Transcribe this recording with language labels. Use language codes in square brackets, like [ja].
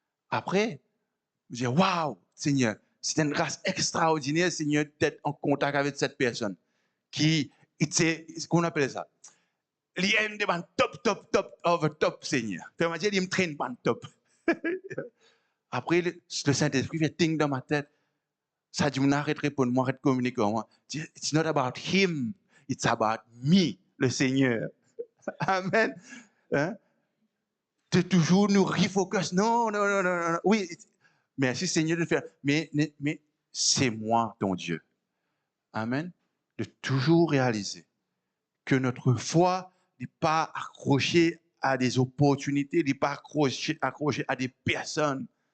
[fr] Après, je dis, waouh, Seigneur, c'est une grâce extraordinaire, Seigneur, d'être en contact avec cette personne qui, qu'on appelle ça? Il aime des top, over top, Seigneur. Ça veut dire, il me traîne pas top. Après, le Saint-Esprit fait ting dans ma tête. Ça dit, on arrête de répondre, moi, arrête de communiquer avec moi. [en] It's not about him, it's about me, le Seigneur. [fr] Amen. Hein? De toujours nous refocus. Non. Oui, merci Seigneur de faire. Mais c'est moi, ton Dieu. Amen. De toujours réaliser que notre foi n'est pas accrochée à des opportunités, n'est pas accrochée à des personnes.